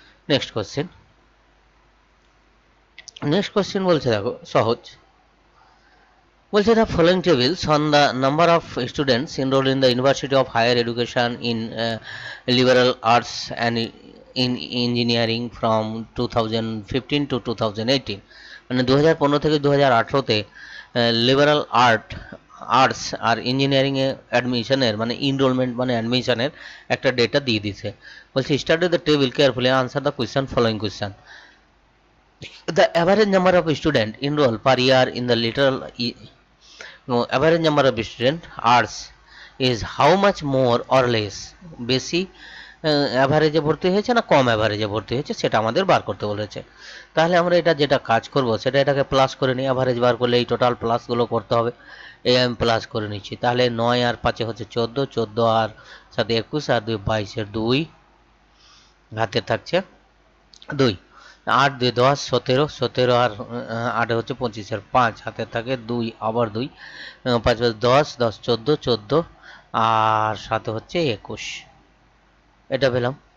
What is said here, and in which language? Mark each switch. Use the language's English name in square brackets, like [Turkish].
[Bangla] Next question, next question বলছে, দেখো সহজ বলছে, [English] the following tables on the number of students enrolled in the University of Higher Education in liberal arts and in engineering from 2015 to 2018, [Bangla] মানে 2015 থেকে 2018তে liberal arts আর engineering এ অ্যাডমিশনের মানে enrolment মানে অ্যাডমিশনের একটা ডেটা দিয়ে দিছে। [English] বলছে study the table carefully, answer the question, following question. The average number of students enrolled per year in the literal average number of student arts is how much more or less? [Bangla] বেশি অ্যাভারেজে ভর্তি হয়েছে না কম অ্যাভারেজে ভর্তি হয়েছে সেটা আমাদের বার করতে বলেছে। তাহলে আমরা এটা যেটা কাজ করব সেটা এটাকে প্লাস করে নিই, অ্যাভারেজ বার করলে এই টোটাল প্লাসগুলো করতে হবে, এই আমি প্লাস করে নিচ্ছি। তাহলে 9 আর 5 হচ্ছে 14, 14 আর 7 21, আর 2 22, 2 হাতে থাকছে 2, 8 2 10 17, 17 আর 8 হচ্ছে 25, 5 হাতে থাকে 2, আবার 2, 5 5 10, 10 14, 14 আর 7 হচ্ছে 21, এটা পেলাম।